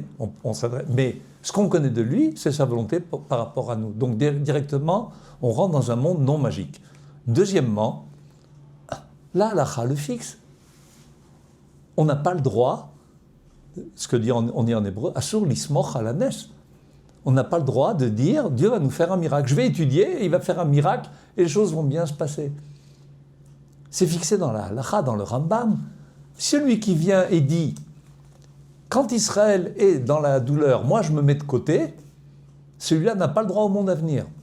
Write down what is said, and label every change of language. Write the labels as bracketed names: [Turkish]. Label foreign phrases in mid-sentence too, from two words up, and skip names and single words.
[French] Mais ce qu'on connaît de lui, c'est sa volonté par rapport à nous. Donc directement, on rentre dans un monde non magique. Deuxièmement, la halakha le fixe. On n'a pas le droit, ce que on dit en hébreu, [Hebrew] אסור לסמוך על הנס. [French] On n'a pas le droit de dire, Dieu va nous faire un miracle. Je vais étudier, il va faire un miracle, et les choses vont bien se passer. C'est fixé dans la halakha, dans le Rambam. Celui qui vient et dit, quand Israël est dans la douleur, moi je me mets de côté, celui-là n'a pas le droit au monde à venir.